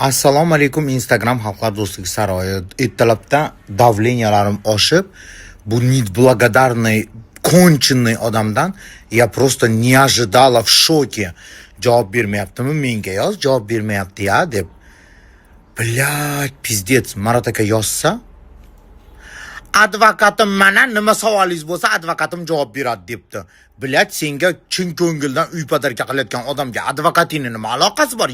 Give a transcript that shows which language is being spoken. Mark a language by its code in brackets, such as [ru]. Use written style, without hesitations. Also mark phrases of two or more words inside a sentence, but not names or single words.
[uz] Assalomu alaykum Instagram xalqlar do'stligi saroyi. Ertalabdan давленияларым oshib, bu [ru] неблагодарный, конченый odamdan я просто не ожидала, в шоке. [uz] Javob bermayaptimi menga yoz, javob bermayapti ya deb. [ru] Блядь, pizdets. [uz] Marat aka yozsa, advokatim mana nima savolingiz bo'lsa advokatim javob beradi debdi. Блядь, senga chin ko'ngildan uy padarka qilayotgan odamga advokatingning nima aloqasi bor?